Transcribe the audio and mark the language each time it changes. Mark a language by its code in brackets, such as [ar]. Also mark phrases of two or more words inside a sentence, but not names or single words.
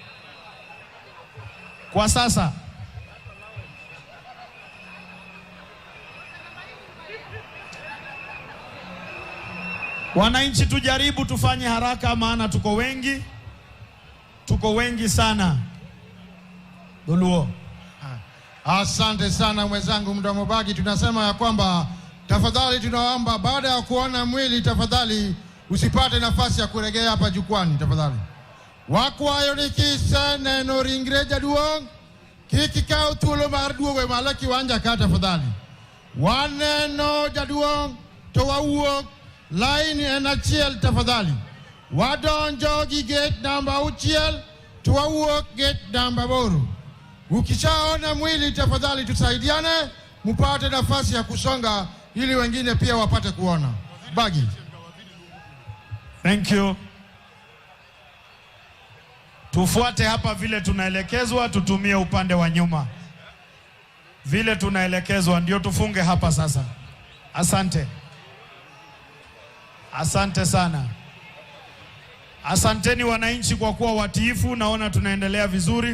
[sw] Kwa sasa wananchi, tujaribu tufanye haraka, maana tuko wengi sana. Duluo. Asante sana mwenzangu Mdomo Bagi. Tunasema ya kwamba tafadhali tunaomba baada ya kuona mwili, tafadhali usipate nafasi ya kuregea hapa jukwani tafadhali. [luo] Wakwayo nikise neno ringre jaduong kiki kao tulo mar duogo mala kiwanja ka tafadhali. Waneno jaduong to wawuok line en achiel tafadhali. Wadonjo gi gate namba 6 to wawuok gate namba 8. [sw] Ukishaona mwili tafadhali tusaidiane mupate nafasi ya kusonga ili wengine pia wapate kuona. Bagi. [en] Thank you. [sw] Tufuate hapa vile tunaelekezwa, tutumie upande wa nyuma. Vile tunaelekezwa ndio tufunge hapa sasa. Asante. Asante sana. Asanteni wananchi kwa kuwa watiifu, naona tunaendelea vizuri.